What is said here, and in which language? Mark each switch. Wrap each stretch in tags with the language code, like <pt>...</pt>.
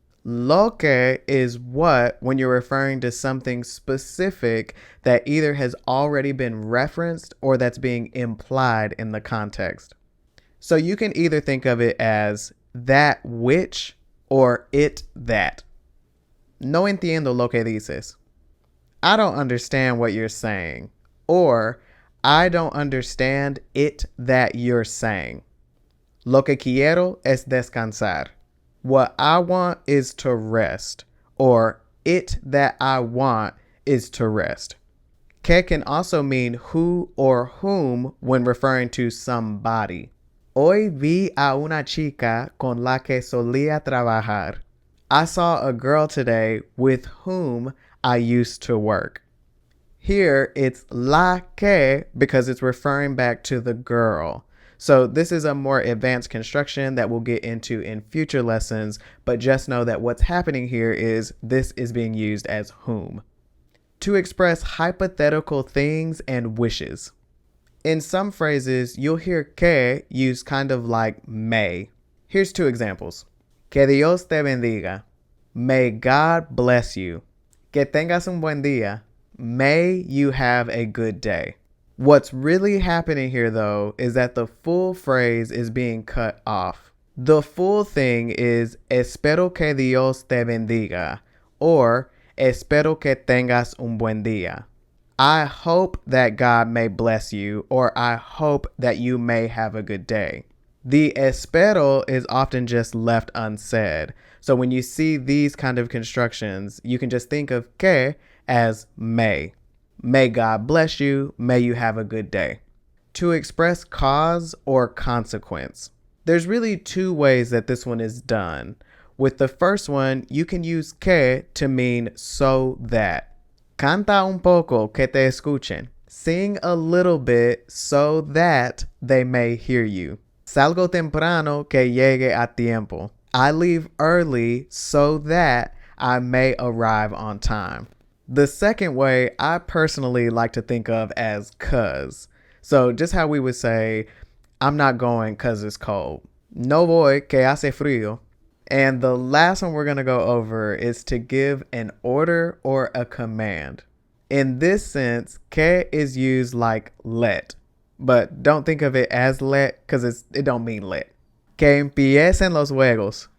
<en>Lo que is what when you're referring to something specific that either has already been referenced or that's being implied in the context. So you can either think of it as that which or it that.</en> <es>No entiendo lo que dices.</es> <en>I don't understand what you're saying. Or I don't understand it that you're saying.</en> <es>Lo que quiero es descansar.</es> <en>What I want is to rest. Or it that I want is to rest. Que can also mean who or whom when referring to somebody.</en> <es>Hoy vi a una chica con la que solía trabajar.</es> <en>I saw a girl today with whom I used to work. Here it's la que because it's referring back to the girl. So this is a more advanced construction that we'll get into in future lessons, but just know that what's happening here is this is being used as whom. To express hypothetical things and wishes. In some phrases, you'll hear que used kind of like may. Here's two examples.</en> <es>Que Dios te bendiga.</es> <en>May God bless you.</en> <es>Que tengas un buen día.</es> <en>May you have a good day. What's really happening here, though, is that the full phrase is being cut off. The full thing is</en> <es>espero que Dios te bendiga</es> <en>or</en> <es>espero que tengas un buen día.</es> <en>I hope that God may bless you, or I hope that you may have a good day. The espero is often just left unsaid. So when you see these kind of constructions, you can just think of que as may. May God bless you. May you have a good day. To express cause or consequence. There's really two ways that this one is done. With the first one, you can use que to mean so that.</en> <es>Canta un poco que te escuchen.</es> <en>Sing a little bit so that they may hear you.</en> <es>Salgo temprano que llegue a tiempo.</es> <en>I leave early so that I may arrive on time. The second way I personally like to think of as cuz. So just how we would say, I'm not going cuz it's cold.</en> <es>No voy que hace frío.</es> <en>And the last one we're going to go over is to give an order or a command. In this sense, que is used like let, but don't think of it as let because it don't mean let.</en> <es>Que empiecen los juegos.</es>